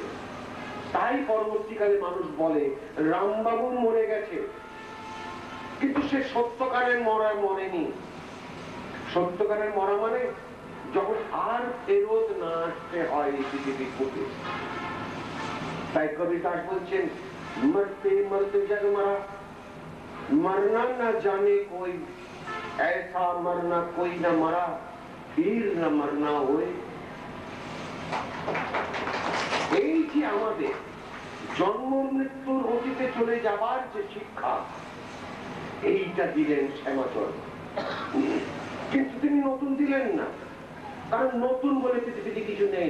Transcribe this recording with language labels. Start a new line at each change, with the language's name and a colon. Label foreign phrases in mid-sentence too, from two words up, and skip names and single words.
Bangla: তাই পরবর্তীকালে মানুষ বলে রামবাবু মরে গেছে, কিন্তু সে সত্যকারের মরা মরেনি। সত্যকারের মরা মানে যখন আর ফেরত না আসতে হয় এই পৃথিবীর বুকে। তাই কবি দাস বলছেন,
Hindi: मरते मरते जग मरा, मरना न जाने कोई, ऐसा मरना कोई न मरा, फिर न मरना होए।
Bangla: এই যে আমাদের জন্ম মৃত্যুর অতীতে চলে যাবার যে শিক্ষা, এইটা দিলেন শ্যামাচরণ। কিন্তু তিনি নতুন দিলেন না, কারণ নতুন বলে পৃথিবীতে কিছু নেই।